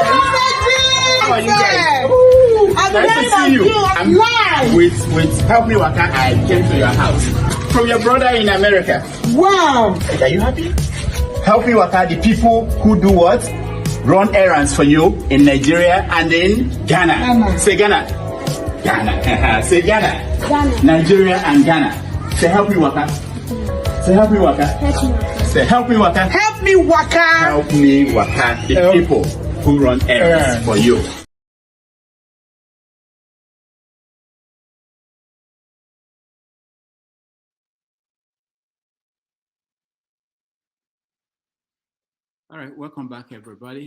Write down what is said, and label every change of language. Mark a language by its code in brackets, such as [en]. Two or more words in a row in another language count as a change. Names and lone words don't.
[en] How are you guys? I'm nice to see you. I'm live! With Help Me Waka, I came to your house. From your brother in America. Wow! Are you happy? Help Me Waka, the people who do what? Run errands for you in Nigeria and in Ghana. Say Ghana. Ghana. Say Ghana. Ghana. Nigeria and Ghana. Say Help Me Waka. Say Help Me Waka. Say Help Me Waka. Help Me Waka. Help Me Waka. The people who run errands for you. All right, welcome back, everybody.